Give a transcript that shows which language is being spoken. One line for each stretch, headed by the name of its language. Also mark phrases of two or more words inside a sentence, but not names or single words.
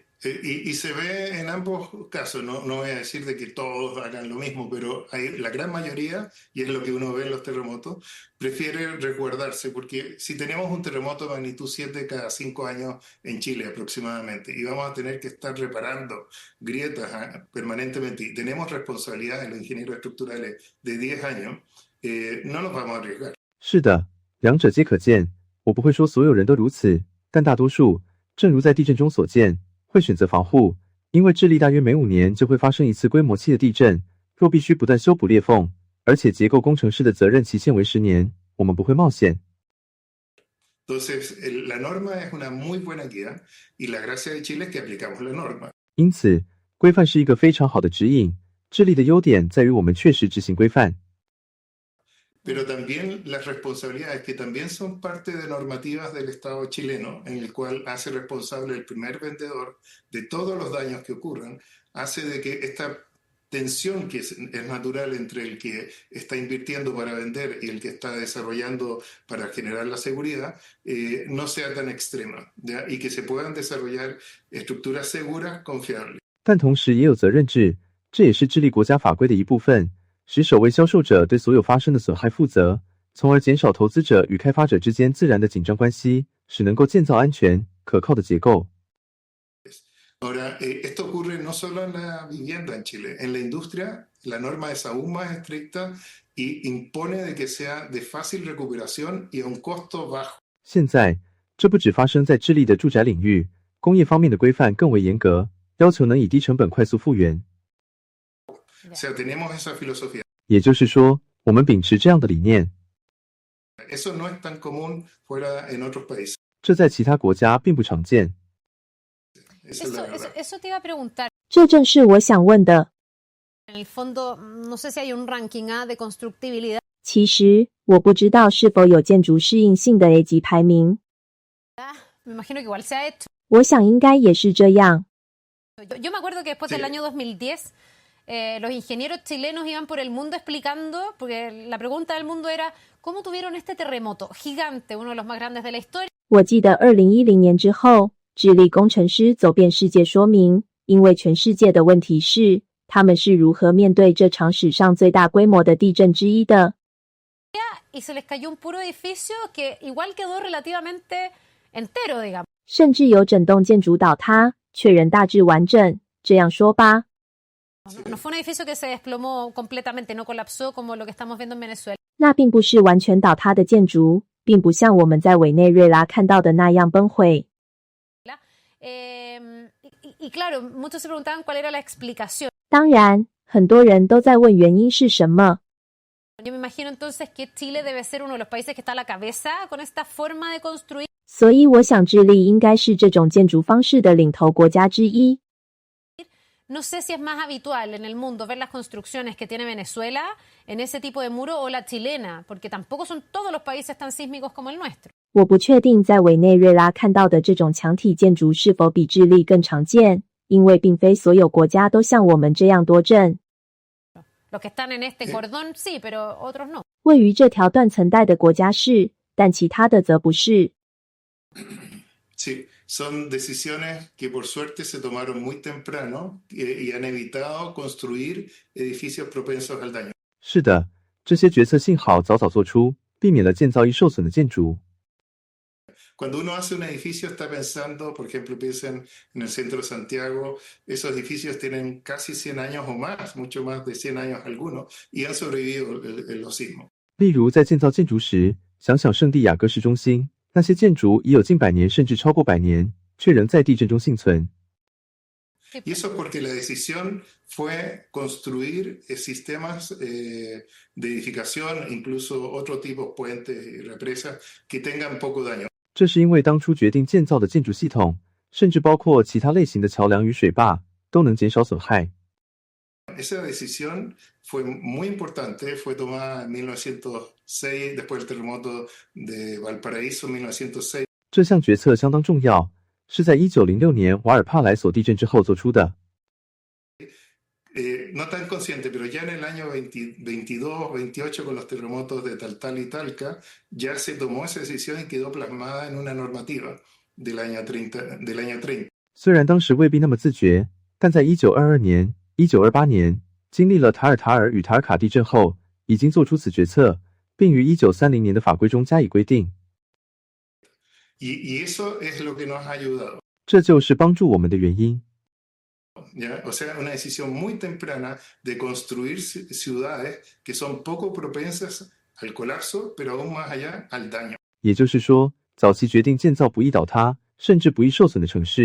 Spanish: Y se ve en ambos casos, no voy a decir de que todos hagan lo mismo, pero la gran mayoría, y es lo que uno ve en los terremotos, prefiere resguardarse, porque si tenemos un terremoto de magnitud 7 cada 5 años en Chile aproximadamente, y vamos a tener que estar reparando grietas permanentemente, y tenemos responsabilidad en los ingenieros estructurales de 10 años, no nos vamos a arriesgar.
Chinese: 是的，两者皆可见。我不会说所有人都如此，但大多数，正如在地震中所见，会选择防护，因为智利大约每5年就会发生一次规模7的地震。若必须不断修补裂缝，而且结构工程师的责任期限为10年，我们不会冒险。
Spanish: Entonces, la norma es una muy buena guía, y la gracia de Chile es que aplicamos la norma.
Chinese: 因此，规范是一个非常好的指引。智利的优点在于我们确实执行规范。
Spanish: Pero también las responsabilidades que también son parte de normativas del Estado chileno, en el cual hace responsable el primer vendedor de todos los daños que ocurran, hace de que tensión que es natural entre el que está invirtiendo para vender y el que está desarrollando para generar la seguridad, no sea tan extrema, ¿ya? Y que se puedan desarrollar estructuras seguras, confiables.
Chinese: 但同时也有责任制，这也是智利国家法规的一部分，使首位销售者对所有发生的损害负责，从而减少投资者与开发者之间自然的紧张关系，使能够建造安全、可靠的结构。
Spanish: Ahora, esto ocurre no solo en la vivienda en Chile, en la industria la norma es aún más estricta y impone de que sea de fácil recuperación y a un costo bajo.
Chinese: 现在，这不只发生在智利的住宅领域，工业方面的规范更为严格，要求能以低成本快速复原。
Spanish: O sea, tenemos esa filosofía.
Chinese: 也就是说，我们秉持这样的理念，
Spanish: Eso no es tan común fuera en otros países.
Chinese: 这在其他国家并不常见。
Spanish: Esa es la verdad. Eso te iba a preguntar.
Chinese: 这正是我想问的。
Spanish: En el fondo, no sé si hay un ranking de constructibilidad.
Chinese: 其实我不知道是否有建筑适应性的 A 级排名，
Spanish: Me imagino que igual se ha hecho.
Chinese: 我想应该也是这样。
Spanish: Yo me acuerdo que después del año 2010, los ingenieros chilenos iban por el mundo explicando, porque la pregunta del mundo era, ¿cómo tuvieron este terremoto gigante, uno de los más grandes de la historia?
Chinese: 我记得2010年之后，智利工程师走遍世界说明，因为全世界的问题是，他们是如何面对这场史上最大规模的地震之一的。
Spanish: Y se les cayó un puro edificio que igual quedó relativamente entero, digamos.
Chinese: 甚至有整栋建筑倒塌，却仍大致完整。这样说吧，
Spanish: No fue un edificio que se desplomó completamente, no colapsó como lo que estamos viendo en Venezuela.
Chinese: 那并不是完全倒塌的建筑，并不像我们在委内瑞拉看到的那样崩毁。
Spanish: Y claro, muchos se preguntaban cuál era la explicación.
Chinese: 当然，很多人都在问原因是什么。
Spanish: Yo me imagino entonces que Chile debe ser uno de los países que está a la cabeza con esta forma de construir.
Chinese: 所以我想智利应该是这种建筑方式的领头国家之一。
Spanish: No sé si es más habitual en el mundo ver las construcciones que tiene Venezuela en ese tipo de muro o la chilena, porque tampoco son todos los países tan sísmicos como el nuestro.
Chinese: 我不确定在委内瑞拉看到的这种墙体建筑是否比智利更常见，因为并非所有国家都像我们这样多震。
Spanish: Los que están en este cordón sí, pero otros no.
Chinese: 位于这条断层带的国家是，但其他的则不是。
Spanish: Sí, son decisiones que por suerte se tomaron muy temprano y han evitado construir edificios propensos al daño.
Chinese: 是的，这些决策幸好早早做出，避免了建造易受损的建筑。
Spanish: Cuando uno hace un edificio está pensando, por ejemplo, piensen en el centro de Santiago, esos edificios tienen casi 100 años o más, mucho más de 100 años algunos, y han sobrevivido en los sismos.
Chinese: 例如，在建造建筑时，想想圣地亚哥市中心，那些建筑已有近100年甚至超过100年，却仍在地震中幸存。
Spanish: Y eso es porque la decisión fue construir sistemas de edificación, incluso otro tipo, puentes y represas, que tengan poco daño.
Chinese: 这是因为当初决定建造的建筑系统，甚至包括其他类型的桥梁与水坝，都能减少损害。
Spanish: Esa decisión fue muy importante, fue tomada en 1906, después del terremoto de Valparaíso, 1906.
Chinese: 这项决策相当重要，是在1906年瓦尔帕莱索地震之后做出的。
Spanish: No tan consciente, pero ya en el año 22, 28 con los terremotos de Taltal y Talca, ya se tomó esa decisión y quedó plasmada en una normativa del año 30.
Chinese: 虽然当时未必那么自觉，但在1922年、1928年，经历了塔尔与塔尔卡地震后，已经做出此决策，并于1930年的法规中加以规定。
Spanish: Y eso es lo que nos ha ayudado.
Chinese: 这就是帮助我们的原因。
Spanish: ¿Ya? O sea, una decisión muy temprana de construir ciudades que son poco propensas al colapso, pero aún más allá al daño.
Chinese: 也就是说，早期决定建造不易倒塌，甚至不易受损的城市。